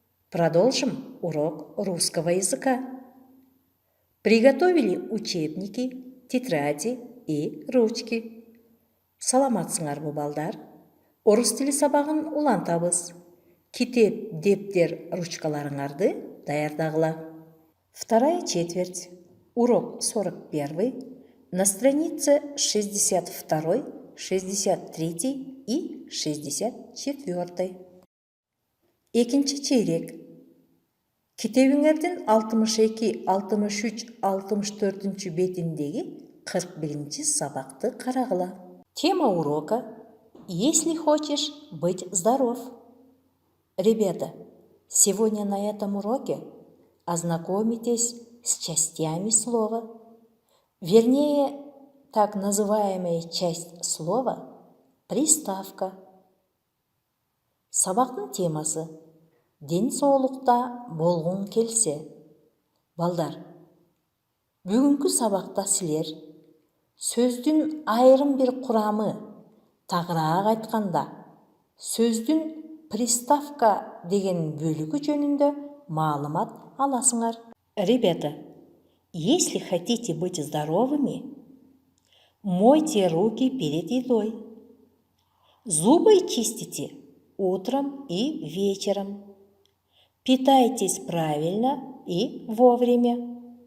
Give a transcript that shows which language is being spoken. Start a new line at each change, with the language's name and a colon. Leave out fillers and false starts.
Russian: Продолжим урок русского языка. Приготовили учебники, тетради и ручки.
Kyrgyz: Саламатсыңарбы, балдар? Орыс тілі сабағын улантабыз. Китеп, дептер, ручкаларыңарды даярдагыла.
Russian: Вторая четверть. Урок 41 на странице 62, 63 и 64.
Kyrgyz: Экинчи чейрек. Китебиңердин 62, 63, 64 бетиндеги 41 сабакты карагыла.
Russian: Тема урока «Если хочешь быть здоров». Ребята, сегодня на этом уроке ознакомитесь с частями слова. Вернее, так называемая часть слова – приставка.
Kyrgyz: Сабақтың темасы «Ден соолукта болгуң келсе». Балдар, бүгүнкү сабакта силер сөздүн айрым бир курамы, тагыраак айтканда, сөздүн приставка деген бөлүгү жөнүндө маалымат аласыңар.
Russian: Ребята, если хотите быть здоровыми, мойте руки перед едой. Зубы чистите утром и вечером. Питайтесь правильно и вовремя.